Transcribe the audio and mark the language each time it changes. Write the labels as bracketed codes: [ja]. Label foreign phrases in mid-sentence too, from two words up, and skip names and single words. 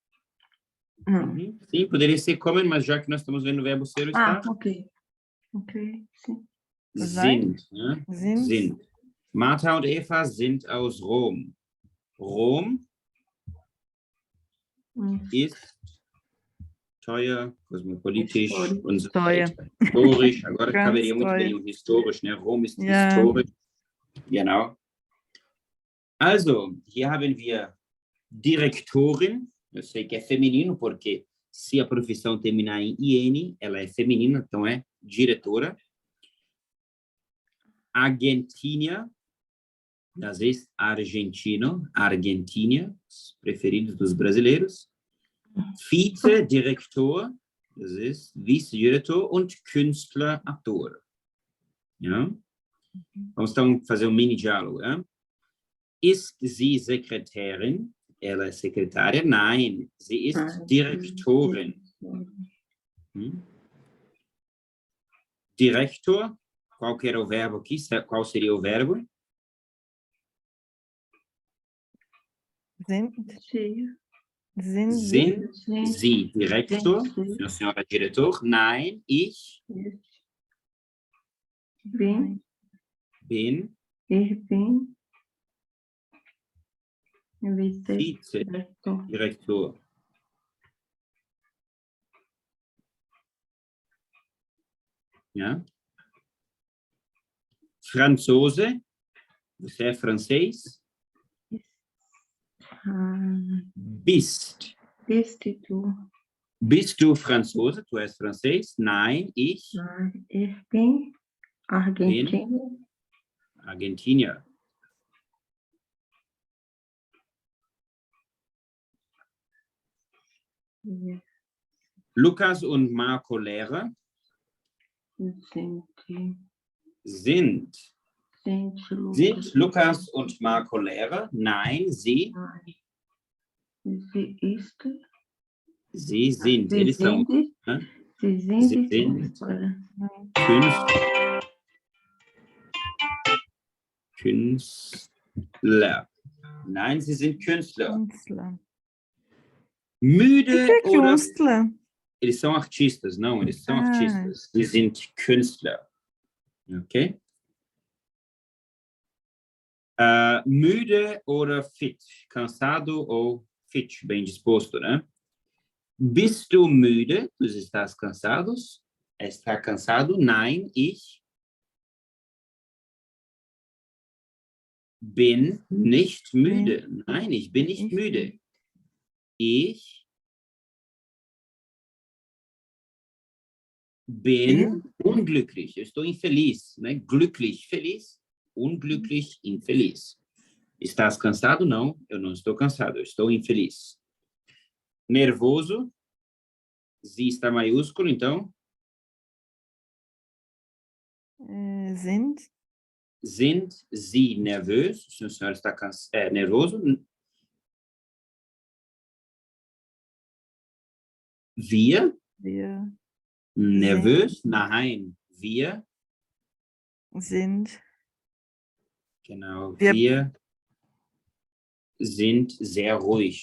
[pt] Sim, poderia ser kommen, mas já que nós estamos vendo o verbo ser ou estar. Ok, sim. [de] Sind, ne? Sind. Martha und Eva sind aus Rom. Rom ist teuer, cosmopolitisch und so weiter. Historisch. [pt] Agora caberia muito bem o historisch, ne? [de] Rom ist historisch. Genau. Also, hier haben wir Direktorin. [pt] Eu sei que é feminino, porque se a profissão terminar em IN, ela é feminina, então é diretora. Argentina, [de] das ist [pt] Argentino, Argentina, os preferidos dos brasileiros. [de] Vize-Direktor, das ist Vice-Diretor und Künstler-Autor. Ja? [pt] Vamos então fazer mini diálogo. [de] Ja? Ist sie Sekretärin? [pt] Ela é secretária? [de] Nein, sie ist Direktorin. Direktor, [pt] qual que era o verbo aqui? Qual seria o verbo? [de] Sind Sie Direktor? [pt] A senhora é diretor? [de] Nein, ich bin Vice-Direktor. Ja? Franzose? [pt] Você é francês? [de] Bist du Franzose? [pt] Tu és francês? [de] Nein, ich bin Argentinier. Lukas und Marco Lehrer? Sind Lukas und Marco Lehrer? Nein, sie sind. [pt] Eles são. [de] Sie sind Künstler. Nein, sie sind Künstler. Müde oder... Künstler? [pt] eles são artistas, não, eles são Ah. artistas. [de] Sie sind Künstler. Ok? Müde oder fit? [pt] Cansado ou fit? Bem disposto, né? [de] Bist du müde? [pt] Tu estás cansado? Está cansado? [de] Nein, ich bin nicht müde. Nein, ich bin nicht müde. Ich bin unglücklich. [pt] Eu estou infeliz, né? Glücklich, feliz. Unglücklich, infeliz. Estás cansado? Não, eu não estou cansado. Eu estou infeliz. Nervoso. Sie está maiúsculo, então. [de] Sind. Sind Sie nervös? [pt] Se o senhor está nervoso. [de] Wir. Wir Nervös? Nein. Wir. sind. Genau. Wir- Wir sind sehr ruhig.